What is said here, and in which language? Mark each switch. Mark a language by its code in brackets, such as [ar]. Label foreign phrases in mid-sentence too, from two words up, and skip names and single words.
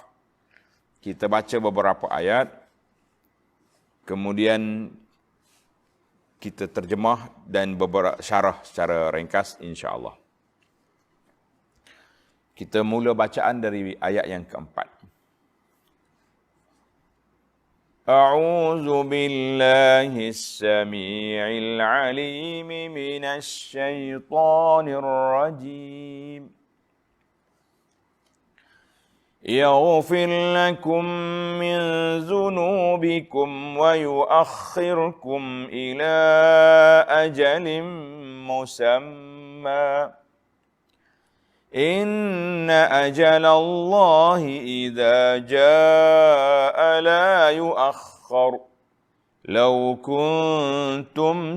[ms] Kita baca beberapa ayat. Kemudian kita terjemah dan beberapa syarah secara ringkas, [ar] إن شاء الله. [ms] Kita mula bacaan dari ayat yang keempat. [ar] أعوذ بالله السميع العليم من الشيطان الرجيم. يغفر لكم من ذنوبكم ويؤخركم إلى أجل مسمى إن أجل الله إذا جاء لا يؤخر لو كنتم